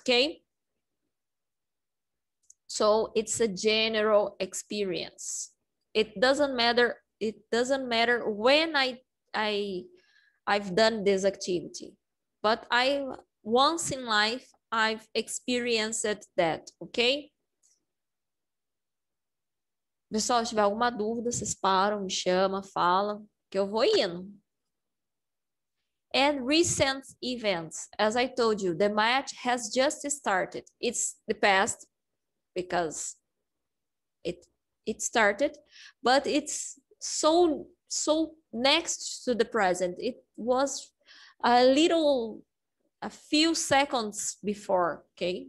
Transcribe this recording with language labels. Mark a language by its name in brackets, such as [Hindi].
[English] Okay, so it's a general experience. It doesn't matter when I've done this activity, but once in life I've experienced that, okay? [Portuguese] Pessoal, se tiver alguma dúvida, vocês param, me chamam, falam, que eu vou indo. [English] And recent events, as I told you, the match has just started. It's the past because it started, but it's so next to the present. It was a few seconds before, okay?